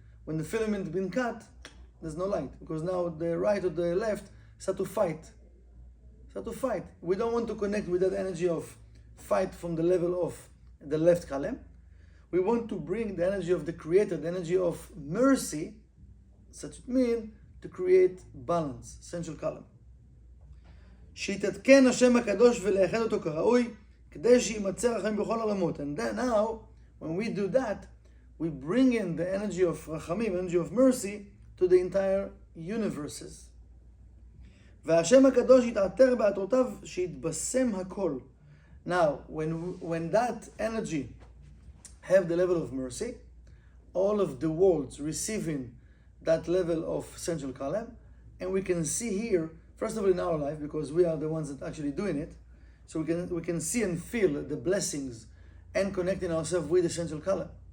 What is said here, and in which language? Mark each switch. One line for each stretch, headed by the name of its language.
English: When the filament has been cut, there's no light, because now the right or the left start to fight. We don't want to connect with that energy of fight from the level of the left column. We want to bring the energy of the Creator, the energy of mercy, such it means to create balance, central column.
Hebrew: שיתעדכן השם הקדוש ולאחד אותו כראוי, כדי שימצא רחמים בכל העולמות.
English: And then now, when we do that, we bring in the energy of רחמים, energy of mercy, to the entire universes.
Hebrew: והשם הקדוש יתעטר בעטרותיו שיתבשם הכל.
English: Now, when that energy have the level of mercy, all of the worlds receiving that level of central column, and we can see here, first of all in our life, because we are the ones that actually doing it, so we can see and feel the blessings and connecting ourselves with the central column.